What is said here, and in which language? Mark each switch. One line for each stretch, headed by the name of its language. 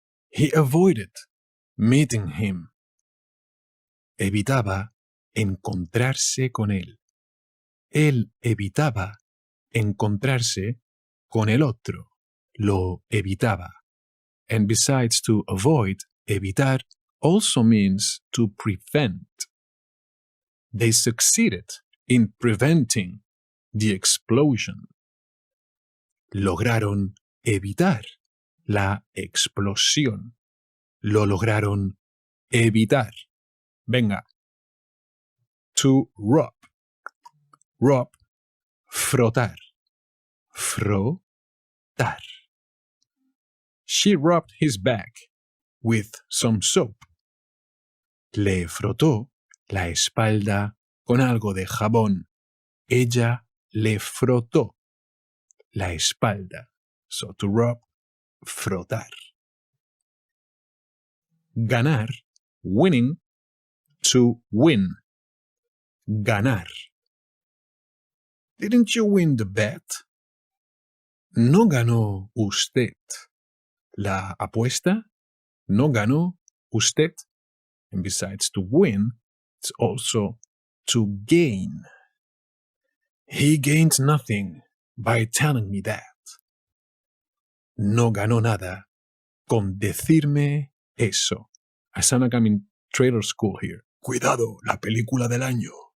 English: He avoided meeting him.
Spanish: Evitaba encontrarse con él. Él evitaba encontrarse con el otro. Lo evitaba.
English: And besides to avoid, evitar also means to prevent. They succeeded in preventing the explosion.
Spanish: Lograron evitar la explosión. Lo lograron evitar. Venga.
English: To rub. Rub.
Spanish: Frotar. Frotar.
English: She rubbed his back with some soap.
Spanish: Le frotó la espalda con algo de jabón. Ella le frotó la espalda.
English: So to rub, frotar. Ganar, winning, to win. Ganar. Didn't you win the bet?
Spanish: ¿No ganó usted la apuesta? ¿No ganó usted?
English: And besides to win, it's also to gain. He gained nothing by telling me that.
Spanish: No ganó nada con decirme eso.
English: I sound like I'm in trailer school here.
Spanish: Cuidado, la película del año.